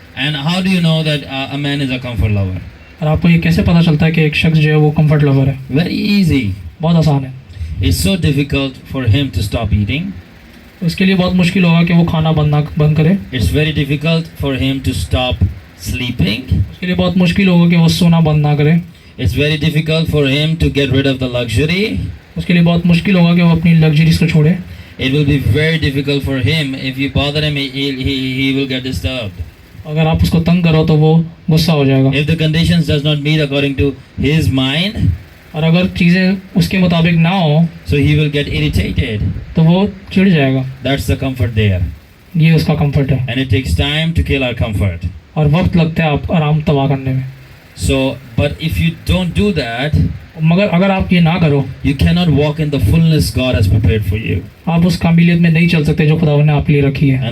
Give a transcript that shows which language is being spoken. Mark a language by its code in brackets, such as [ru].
[en] And how do you know that a man is a comfort lover? [hi] और आपको ये कैसे पता चलता है कि एक शख्स जो है वो कंफर्ट लवर है? [en] Very easy. [hi] बहुत आसान है। [en] It's so difficult for him to stop eating. [hi] उसके लिए बहुत मुश्किल होगा कि वो खाना बंद करे। [en] It's very difficult for him to stop sleeping. [hi] उसके लिए बहुत मुश्किल होगा कि वो सोना बंद ना करे। [en] It's very difficult for him to get rid of the luxury. [hi] उसके लिए बहुत मुश्किल होगा कि वो अपनी लग्जरीज को छोड़े। [en] It will be very difficult for him. If you bother him, he will get disturbed. [hi] अगर आप उसको तंग करो तो वो गुस्सा हो जाएगा। [en] If the conditions does not meet according to his mind, [hi] और अगर चीज़ें उसके मुताबिक ना हो [en] so he will get irritated. [hi] तो वो चिढ़ जाएगा। [en] That's the comfort there. [hi] ये उसका कंफर्ट है। [en] And it takes time to kill our comfort. [hi] और वक्त लगता है आप आराम तबाह करने में। [en] So, but if you don't do that, [hi] मगर अगर आप ये ना करो, [en] you cannot walk in the fullness God has prepared for you. [hi] आप उस काबिलियत में नहीं चल सकते जो खुदावंद ने आपके लिए रखी है।